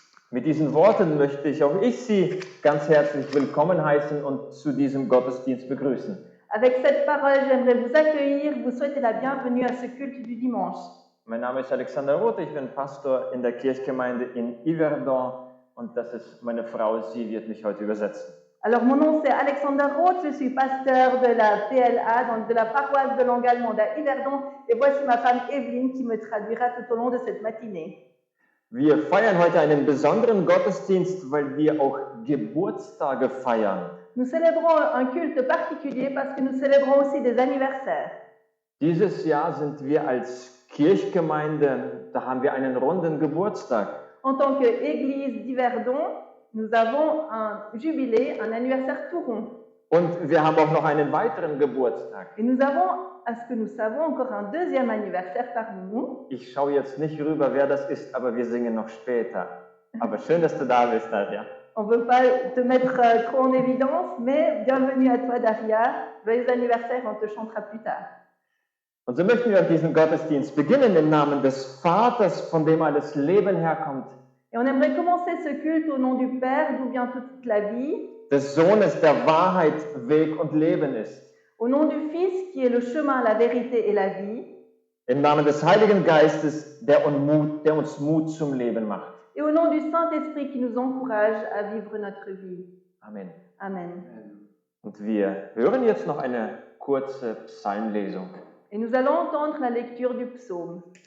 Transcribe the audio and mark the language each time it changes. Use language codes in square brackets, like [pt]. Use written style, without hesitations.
[de] Mit diesen Worten möchte auch ich Sie ganz herzlich willkommen heißen und zu diesem Gottesdienst begrüßen. [fr] Avec cette parole, j'aimerais vous accueillir, vous souhaiter la bienvenue à ce culte du dimanche. [de] Mein Name ist Alexander Roth, ich bin Pastor in der Kirchgemeinde in Yverdon und das ist meine Frau, sie wird mich heute übersetzen. [fr] Alors, mon nom, c'est Alexander Roth, je suis pasteur de la PLA, donc de la paroisse de langue allemande à Yverdon, et voici ma femme Evelyne qui me traduira tout au long de cette matinée. [de] Wir feiern heute einen besonderen Gottesdienst, weil wir auch Geburtstage feiern. [fr] Nous célébrons un culte particulier parce que nous célébrons aussi des anniversaires. [de] Dieses Jahr sind wir als Kirchgemeinde, da haben wir einen runden Geburtstag. [fr] En tant qu'église d'Yverdon, nous avons un jubilé, un anniversaire tout rond. [de] Und wir haben auch noch einen weiteren Geburtstag. [fr] Et nous avons, à ce que nous savons, encore un deuxième anniversaire parmi nous. [de] Ich schaue jetzt nicht rüber, wer das ist, aber wir singen noch später. Aber schön, dass du da bist, Nadja. [fr] On ne veut pas te mettre trop en évidence, mais bienvenue à toi, Daria. Joyeux anniversaire, on te chantera plus tard. [de] Und so möchten wir diesen Gottesdienst beginnen im Namen des Vaters, von dem alles Leben herkommt. [fr] Et on aimerait commencer ce culte au nom du Père, d'où vient toute la vie. [de] Des Sohnes, der Wahrheit, Weg und Leben ist. [fr] Au nom du Fils, qui est le chemin, la vérité et la vie. [de] Im Namen des Heiligen Geistes, der uns Mut zum Leben macht. [fr] Et au nom du Saint-Esprit qui nous encourage à vivre notre vie. [de] Amen. [fr] Amen. [de] Und wir hören jetzt noch eine kurze Psalmlesung. [fr] Et nous allons entendre la lecture du psaume.